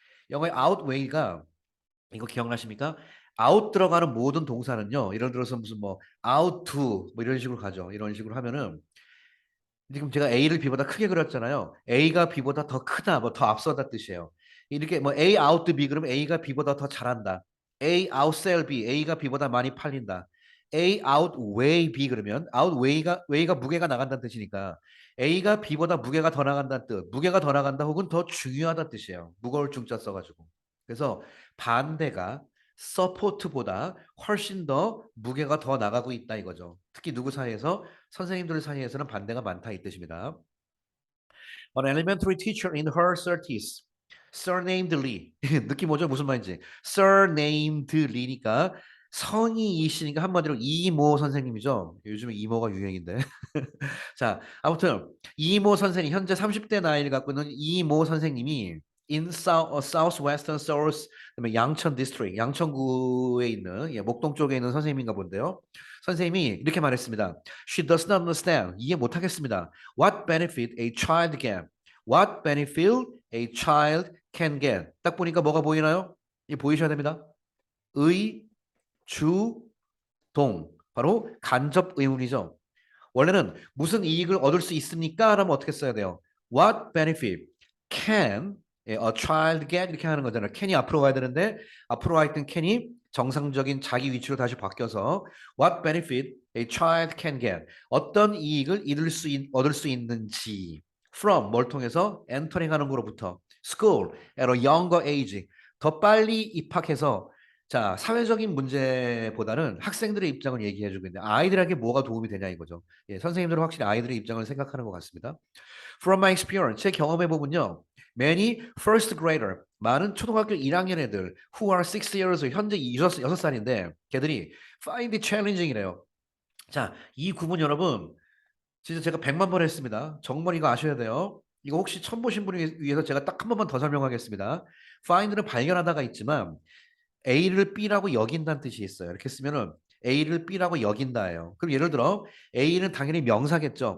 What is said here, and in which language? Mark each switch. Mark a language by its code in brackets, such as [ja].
[ko] 영어의 outweigh가 이거 기억나십니까? out 들어가는 모든 동사는요. 예를 들어서 무슨 뭐 out to 뭐 이런 식으로 가죠. 이런 식으로 하면은 지금 제가 A를 B보다 크게 그렸잖아요. A가 B보다 더 크다, 뭐 더 앞서다 뜻이에요. 이렇게 뭐 A out B 그러면 A가 B보다 더 잘한다. A outsell B, A가 B보다 많이 팔린다. A outweigh B 그러면 outweigh가 무게가 나간다는 뜻이니까 A가 B보다 무게가 더 나간다는 뜻. 무게가 더 나간다 혹은 더 중요하다는 뜻이에요. 무거울 중자 써가지고. 그래서 반대가 서포트보다 훨씬 더 무게가 더 나가고 있다 이거죠. 특히 누구 사이에서 선생님들 사이에서는 반대가 많다 이 뜻입니다. [en] An elementary teacher in her 30s, surnamed Lee. [ko] 느낌 오죠? 무슨 말인지. surnamed Lee니까 성이 이시니까 한마디로 이모 선생님이죠. 요즘에 이모가 유행인데. 자, 아무튼 이모 선생님 현재 30대 나이를 갖고 있는 이모 선생님이 [en] in southwestern Seoul, [ko] 그다음에 양천 district, 양천구에 있는 예, 목동 쪽에 있는 선생님인가 본데요. 선생님이 이렇게 말했습니다. [en] She does not understand. [ko] 이해 못하겠습니다. [en] What benefit a child can? What benefit a child can get? [ko] 딱 보니까 뭐가 보이나요? 이 보이셔야 됩니다. 의, 주, 동. 바로 간접 의문이죠. 원래는 무슨 이익을 얻을 수 있습니까? 라면 어떻게 써야 돼요? [en] What benefit can a child get? [ko] 이렇게 하는 거잖아요. can이 앞으로 가야 되는데 앞으로 가 있던 can이 정상적인 자기 위치로 다시 바뀌어서 [en] What benefit a child can get? [ko] 어떤 이익을 얻을 수 있는지 from 뭘 통해서 entering 하는 거로부터 [en] school at a younger age [ko] 더 빨리 입학해서 자, 사회적인 문제보다는 학생들의 입장을 얘기해주고 있는데 아이들에게 뭐가 도움이 되냐 이거죠. 예, 선생님들은 확실히 아이들의 입장을 생각하는 것 같습니다. [en] From my experience, [ko] 제 경험해 보면요. [en] Many first grader, [ko] 많은 초등학교 1학년 애들 [en] who are 6 years, [ko] 현재 6살인데 걔들이 [en] find it challenging이래요. [ko] 자, 이 구문 여러분 진짜 제가 100만 번 했습니다. 정말 이거 아셔야 돼요. 이거 혹시 처음 보신 분을 위해서 제가 딱 한 번만 더 설명하겠습니다. find는 발견하다가 있지만 A를 B라고 여긴다는 뜻이 있어요. 이렇게 쓰면은 A를 B라고 여긴다예요. 그럼 예를 들어 A는 당연히 명사겠죠.